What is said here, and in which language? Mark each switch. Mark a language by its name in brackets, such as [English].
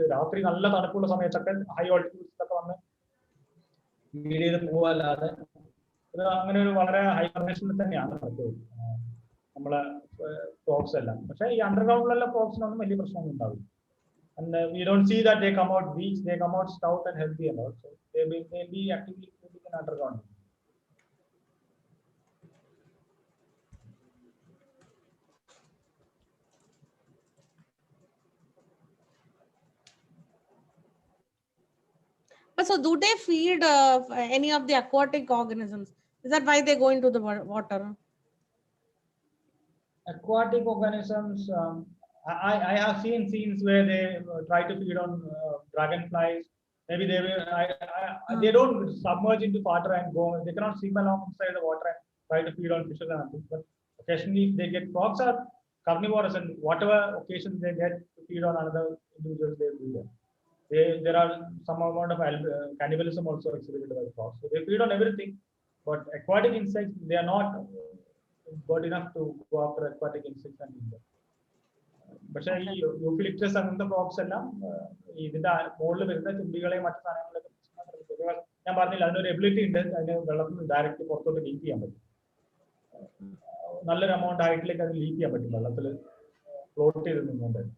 [Malayalam] രാത്രി നല്ല തണുപ്പുള്ള സമയത്തൊക്കെ ഹൈ ഓൾട്ടിറ്റ്യൂഡ്സിലൊക്കെ വന്ന് ഫീഡ് ചെയ്ത് പോവല്ലാതെ അങ്ങനെ ഒരു വളരെ ഹൈബർനേഷനിൽ തന്നെയാണ് നമ്മളെ ഫ്രോഗ്സ് എല്ലാം. പക്ഷേ ഈ അണ്ടർഗ്രൗണ്ടിലുള്ള ഫ്രോഗ്സിനൊന്നും വലിയ പ്രശ്നമൊന്നും ഉണ്ടാവില്ല. [English] And we don't see that they come out weak. They come out stout and healthy and also they will be actively feeding in underground. But so do they feed any of the aquatic organisms? Is that why they go into the water? Aquatic organisms, I have seen scenes where they try to feed on dragonflies. Maybe they will. They don't submerge into water and go. They cannot swim along inside the water and try to feed on fishes and things. But occasionally they get. Frogs are carnivorous, and whatever occasions they get to feed on another individuals, they do that. There are some amount of cannibalism also exhibited by frogs. So they feed on everything, but aquatic insects, they are not good enough to go after aquatic insects and eat them. [Malayalam] പക്ഷേ ഈ യൂഫിലിപ്റ്റസ് അങ്ങനത്തെ frogs എല്ലാം ഇതിന്റെ മുകളിൽ വരുന്ന ചുണ്ടികളെയും മറ്റു സാധനങ്ങളൊക്കെ ഞാൻ പറഞ്ഞില്ല, അതിനൊരു എബിലിറ്റി ഉണ്ട്, അതിന് വെള്ളത്തിൽ നിന്ന് ഡയറക്റ്റ് പുറത്തോട്ട് ലീക്ക് ചെയ്യാൻ പറ്റും. നല്ലൊരു എമൗണ്ട് ഹൈറ്റിലേക്ക് അത് ലീക്ക് ചെയ്യാൻ പറ്റും, വെള്ളത്തിൽ ഫ്ലോട്ട് ചെയ്ത് നിന്നുകൊണ്ട്.